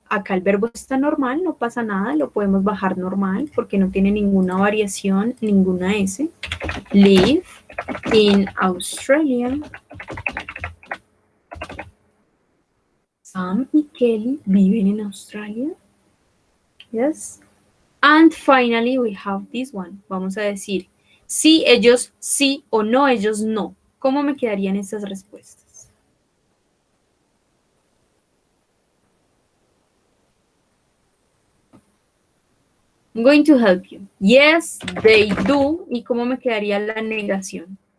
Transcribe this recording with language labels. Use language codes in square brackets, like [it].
[es] Acá el verbo está normal, no pasa nada, lo podemos bajar normal porque no tiene ninguna variación, ninguna S. [en] Live in Australia. [es] Sam y Kelly viven en Australia. [en] Yes. And finally we have this one. [es] Vamos a decir, sí, ellos sí o no, ellos no. ¿Cómo me quedarían estas respuestas? [en] I'm going to help you. Yes, they do. [es] ¿Y cómo me quedaría la negación?